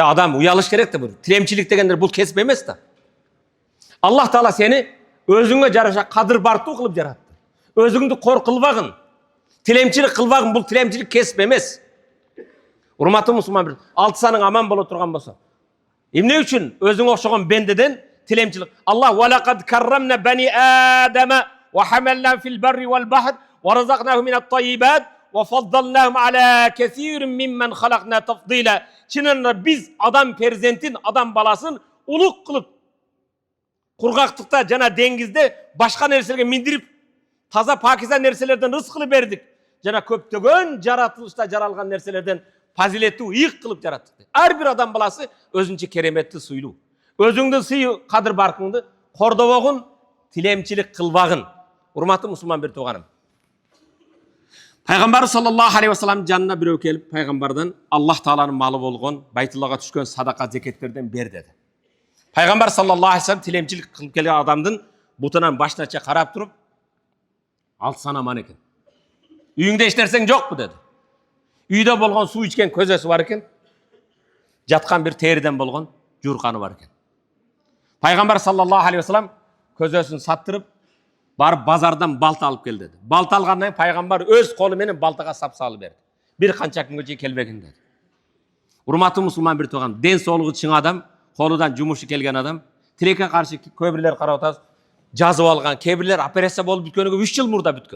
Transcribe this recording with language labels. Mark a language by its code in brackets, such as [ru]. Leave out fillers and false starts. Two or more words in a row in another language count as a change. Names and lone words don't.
[ky] Адам уялыш керек да, бул тиремчилик дегендер бул кесип эмес да. Аллах Таала сени өзүңө жараша кадыр бартуу кылып жаратты. Өзүңдү кор кылбагын, тилемчилик кылбагын, бул тилемчилик кесип эмес. Урматтуу мусулман бир, алты саның аман боло турган болсо, эмне үчүн өзүңө окшогон бендеден тилемчилик? [ar] الله ولقد كرمنا بني آدم وحملنا في البر والبحر ورزقناهم من الطيبات وفضلناهم على كثير ممن خلقنا تفضيلا. [ky] Чынында биз адам перзентин, адам баласын улук кылып кургактыкта жана деңгизде башка нерселерге миндирип таза пакиза нерселерден рызкылы бердик. Жана көптөгөн жаратылышта жаралган нерселерден фазилеттүү ыйык кылып жараттык. Ар бир адам баласы өзүнчө кереметти, суйлуу. Өзүңдүн сый кадыр баркыңды кордобогун, тилемчилик кылбагын. Урматтуу мусулман бир тууганым. Пайгамбар [ar] صلى الله عليه وسلم [ky] жанына бирөө келип, пайгамбардан Аллах Тааланын малы болгон, Байтуллага түшкөн садака зекеттерден бер деди. Пайгамбар [ar] صلى الله عليه وسلم [ky] тилемчилик кылып келген адамдын бутунан башынача карап туруп, алты сан аман экен. Үйүңдө эч нерсең жокпу деди. Үйдө болгон суу ичкен көзөсү бар экен. Жаткан бир териден болгон журканы бар экен. Пайгамбар [ar] صلى الله عليه وسلم [ky] көзөсүн саттырып, барып базардан балта алып кел деди. Балта алгандан пайгамбар өз колу менен балтага сап салып берди. Бир канча күнгө чейин келбегин деди. Урматтуу мусулман бир тууган, ден соолугу чың адам, колудан жумушу келген адам, тилекке каршы көбүрлөр карап атабыз, жазып алган, кебирлер операция болуп бүткөнгө 3 жыл мурда бүткөн.